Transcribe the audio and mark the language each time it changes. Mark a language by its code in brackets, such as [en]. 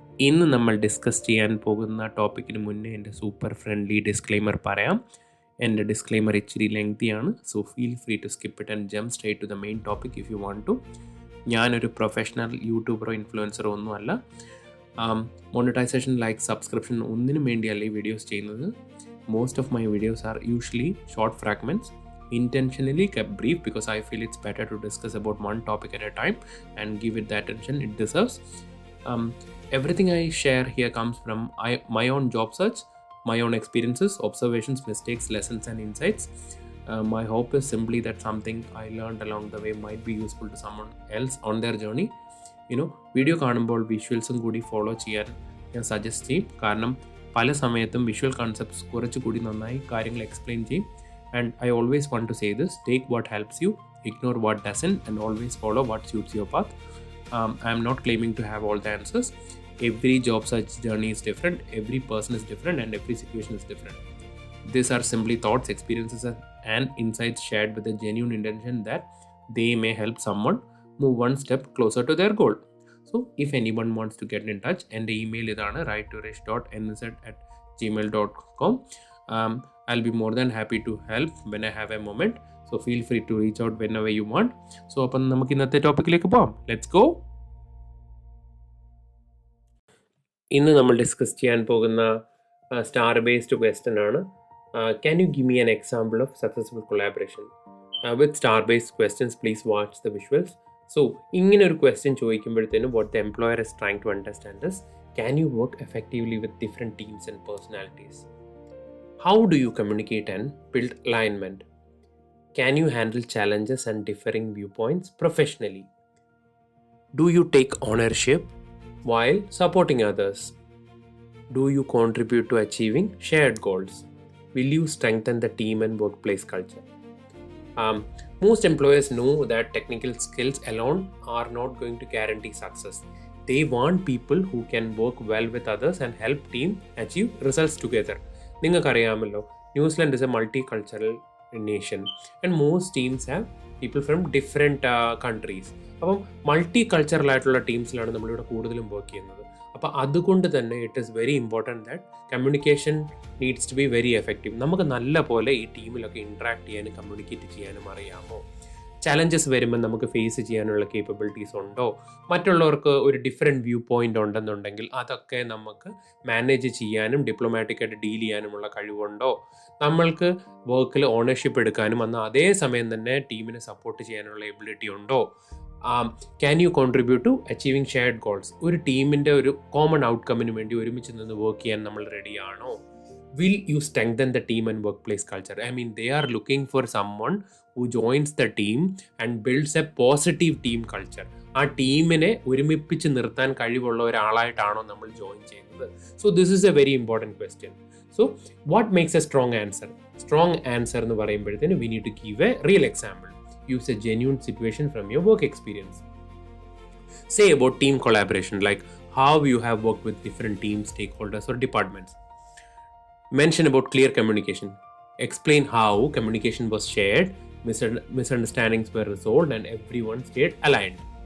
[ml] ഇന്ന് നമ്മൾ ഡിസ്കസ് ചെയ്യാൻ പോകുന്ന ടോപ്പിക്കിന് മുന്നേ എൻ്റെ സൂപ്പർ ഫ്രണ്ട്ലി ഡിസ്ക്ലെയിമർ പറയാം. എൻ്റെ ഡിസ്ക്ലെയിമർ ഇച്ചിരി ലെങ്തിയാണ്, [en] So feel free to skip it and jump straight to the main topic if you want to. [ml] ഞാനൊരു പ്രൊഫഷണൽ യൂട്യൂബറോ ഇൻഫ്ലുവൻസറോ ഒന്നുമല്ല. മോണിറ്റൈസേഷൻ, ലൈക്ക്, സബ്സ്ക്രിപ്ഷൻ ഒന്നിനും വേണ്ടിയല്ല ഈ വീഡിയോസ് ചെയ്യുന്നത്. [en] Most of my videos are usually short fragments, intentionally kept brief because I feel it's better to discuss about one topic at a time and give it the attention it deserves. Everything I share here comes from my own job search, my own experiences, observations, mistakes, lessons and insights. My hope is simply that something I learned along the way might be useful to someone else on their journey. [ml] Video കാണുമ്പോൾ വിഷ്വൽസും കൂടി follow ചെയ്യാൻ ഞാൻ suggest ചെയ്യും. കാരണം പല സമയത്തും visual concepts കുറച്ചുകൂടി നന്നായി കാര്യങ്ങൾ എക്സ്പ്ലെയിൻ ചെയ്യും. [en] And I always want to say this: take what helps you, ignore what doesn't, and always follow what suits your path. I am not claiming to have all the answers. Every job search journey is different, every person is different, and every situation is different. These are simply thoughts, experiences, and insights shared with a genuine intention that they may help someone move one step closer to their goal. So, if anyone wants to get in touch, and the email is write2rish.nz@gmail.com. I'll be more than happy to help when I have a moment. So feel free to reach out whenever you want. [ml] So അപ്പം നമുക്ക് ഇന്നത്തെ ടോപ്പിക്കിലേക്ക് പോകാം. [en] Let's go. [ml] ഇന്ന് നമ്മൾ discuss ചെയ്യാൻ പോകുന്ന star based question ആണ്. [en] Can you give me an example of successful collaboration? With star based questions please watch the visuals. [ml] So ഇങ്ങനെ ഒരു question ചോദിക്കുമ്പോഴത്തേനും [en] What the employer is trying to understand is, can you work effectively with different teams and personalities? How do you communicate and build alignment? Can you handle challenges and differing viewpoints professionally? Do you take ownership while supporting others? Do you contribute to achieving shared goals? Will you strengthen the team and workplace culture? Most employers know that technical skills alone are not going to guarantee success. They want people who can work well with others and help team achieve results together. [ml] നിങ്ങൾക്കറിയാമല്ലോ, [en] New Zealand is a multi cultural nation and most teams have people from different countries. [ml] അപ്പം multi cultural ആയിട്ടുള്ള ടീംസിലാണ് നമ്മളിവിടെ കൂടുതലും work ചെയ്യുന്നത്. അപ്പോൾ അതുകൊണ്ട് തന്നെ [en] It is very important that communication needs to be very effective. [ml] നമുക്ക് നല്ല പോലെ ഈ ടീമിലൊക്കെ ഇൻട്രാക്ട് ചെയ്യാനും കമ്മ്യൂണിക്കേറ്റ് ചെയ്യാനും അറിയാമോ? ചലഞ്ചസ് വരുമ്പോൾ നമുക്ക് ഫേസ് ചെയ്യാനുള്ള കേപ്പബിലിറ്റീസ് ഉണ്ടോ? മറ്റുള്ളവർക്ക് ഒരു ഡിഫറെൻറ്റ് വ്യൂ പോയിൻ്റ് ഉണ്ടെന്നുണ്ടെങ്കിൽ അതൊക്കെ നമുക്ക് മാനേജ് ചെയ്യാനും ഡിപ്ലോമാറ്റിക്കായിട്ട് ഡീൽ ചെയ്യാനുമുള്ള കഴിവുണ്ടോ? നമ്മൾക്ക് വർക്കിൽ ഓണർഷിപ്പ് എടുക്കാനും എന്നാൽ അതേ സമയം തന്നെ ടീമിനെ സപ്പോർട്ട് ചെയ്യാനുള്ള എബിലിറ്റി ഉണ്ടോ? [en] Can you contribute to achieving shared goals? [ml] ഒരു ടീമിൻ്റെ ഒരു കോമൺ ഔട്ട്കമ്മിന് വേണ്ടി ഒരുമിച്ച് നിന്ന് വർക്ക് ചെയ്യാൻ നമ്മൾ റെഡിയാണോ? [en] Will you strengthen the team and workplace culture? I mean, they are looking for someone who joins the team and builds a positive team culture. [ml] ആ ടീമിനെ ഒരുമിപ്പിച്ച് നിർത്താൻ കഴിവുള്ള ഒരാളായിട്ടാണോ നമ്മൾ ജോയിൻ ചെയ്യുന്നത്? [en] So this is a very important question. So what makes a strong answer? [ml] Strong answer എന്ന് പറയുമ്പോഴത്തേന് [en] We need to give a real example. Use a genuine situation from your work experience. Say about team collaboration, like how you have worked with different teams, stakeholders or departments. Mention about clear communication. Explain how communication was shared, misunderstandings were resolved and everyone stayed aligned.